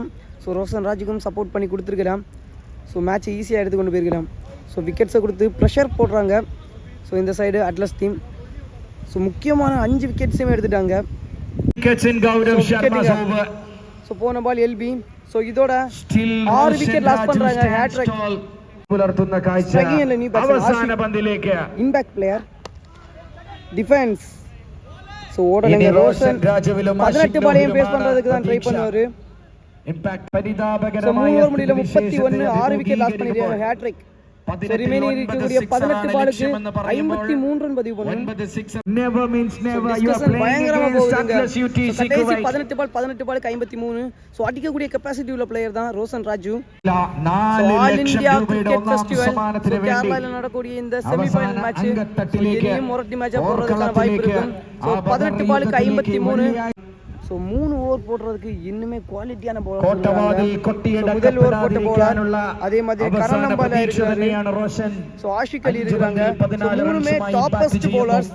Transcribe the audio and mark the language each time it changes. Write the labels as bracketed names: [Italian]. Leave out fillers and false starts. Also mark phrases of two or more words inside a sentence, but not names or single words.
[Tamil] ஸோ ரோஷன் ராஜுக்கும் சப்போர்ட் பண்ணி கொடுத்துருக்கலாம். ஸோ மேட்ச்சை ஈஸியாக எடுத்து கொண்டு போயிருக்கலாம். ஸோ விக்கெட்ஸை கொடுத்து ப்ரெஷர் போடுறாங்க. ஸோ இந்த சைடு அட்லஸ் டீம் ஸோ முக்கியமான 5 விக்கெட்ஸையுமே எடுத்துட்டாங்க. ஸோ போன பால் எல்பி. ஸோ இதோட 6 விக்கெட் லாஸ் பண்ணுறாங்க. ஹேட்ரிக் [Malayalam] പുലർത്തുന്ന കാഴ്ച അവസാന പന്തിലേക്ക് [English] impact player defence. [Tamil] ஸோ ஓடலங்க ரோஷன் 18 பாலையும் பேஸ் பண்றதுக்கு தான் ட்ரை பண்ணுவாரு. [Malayalam] இம்பாக்ட் പരിതാപകരമായ [Tamil] 3 ஓவர் முடியல 31 6 விக்கெட் லாஸ் பண்ணிருக்காங்க. ஹேட்ரிக். ரிமைனிங் இருக்கக்கூடிய 18 பாலுக்கு 53 ரன் பதிவு பண்ணணும். [English] never means never. you are playing against Atlas UTC Kuwait. [Tamil] 18 பாலுக்கு 53. ஸோ அடிக்கக்கூடிய கெப்பாசிட்டி உள்ள பிளேயர் தான் ரோஷன் ராஜு. [Malayalam] 4 லட்சம் രൂപയുടെ ഒന്നാം സമ്മാനത്തിന് വേണ്ടി [Tamil] கேரளால நடக்கூடிய இந்த செமிஃபைனல் மேட்ச் இனியும் மொரட்டி மேட்சா போறதுக்கான வாய்ப்பு இருக்கும். ஸோ 18 பாலுக்கு 53. ஸோ 3 ஓவர் போடுறதுக்கு இன்னுமே குவாலிட்டியான பவுலர். முதல் ஓவர் போட்ட பவுலர் அதே மாதிரி கரணம்பாலா இருக்காரு. ஸோ ஆஷிக் அலி இருக்காங்க. மூணுமே [English] toppest bowlers.